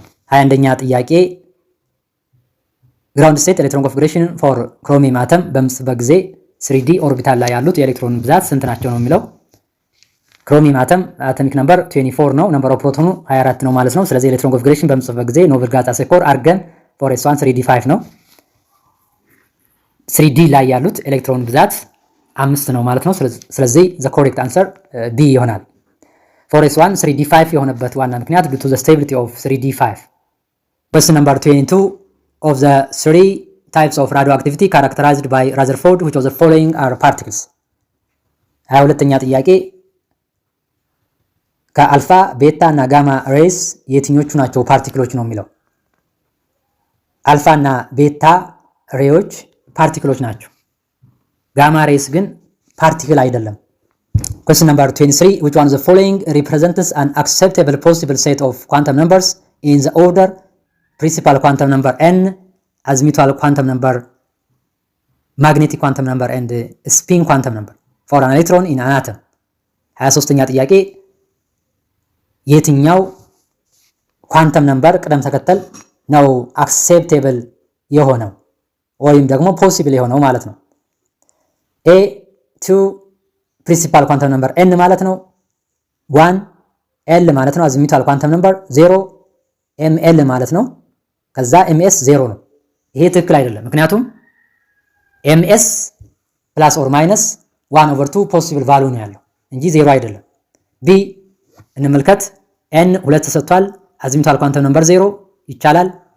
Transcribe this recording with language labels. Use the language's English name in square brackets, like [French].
[Amharic] 21ኛ ጥያቄ [English] ground state electron configuration for chromium atom [Amharic] በምጽበት ጊዜ 3d ኦርቢታል ላይ ያሉት የኤሌክትሮን ብዛት ስንት ናቸው ነው የሚለው። ክሮሚየም አተም አቶሚክ ነምበር 24 ነው። ነምበር ኦፍ ፕሮቶኑ 24 ነው ማለት ነው። ስለዚህ ኤሌክትሮን ኮንፊግሬሽን በምጽበት ጊዜ ኖብል ጋዝ አስ ኮር አርገን 4s1 3d5 ነው። 3d ላይ ያሉት ኤሌክትሮን ብዛት 5 ነው ማለት ነው። ስለዚህ [English] the correct answer B [Amharic] ይሆናል። 4s1 3d5 የሆነበት ዋና ምክንያት [English] due to the stability of 3d5. Question number 22 of the three types of radioactivity characterized by Rutherford which of the following are particles? [Amharic] 22ኛ ጥያቄ ከአልፋ ቤታ እና ጋማ ሬስ የትኞቹ ናቸው ፓርቲክሎች ነው የሚለው። አልፋ እና ቤታ ሬዎች ፓርቲክሎች ናቸው። ጋማ ሬስ ግን ፓርቲክል አይደለም። [English] Question number 23 which one of the following represents an acceptable possible set of quantum numbers in the order principal quantum number n, azimuthal quantum number, magnetic quantum number and spin quantum number for an electron in an atom? [Amharic] 23ኛ ጥያቄ የትኛው ኳንተም ነምበር ቅደም ተከተል ነው አክሴፕቴብል የሆነው ወይም ደግሞ ፖሲብል የሆነው ማለት ነው። ኤ 2 ፕሪንሲፓል ኳንተም ነምበር n ማለት ነው። 1 l ማለት ነው። አዚሙታል ኳንተም ነምበር 0 ml ማለት ነው። ከዛ ms 0 ነው። ይሄ ትክክል አይደለም። ምክንያቱም ms ፕላስ ኦር ማይነስ 1/2 ፖሲብል ቫልዩ ነው ያለው እንጂ 0 አይደለም። ቢ እንመልከት። n 2 ተሰጥቷል። አዚሙታል ኳንተም ነምበር 0 ይቻላል።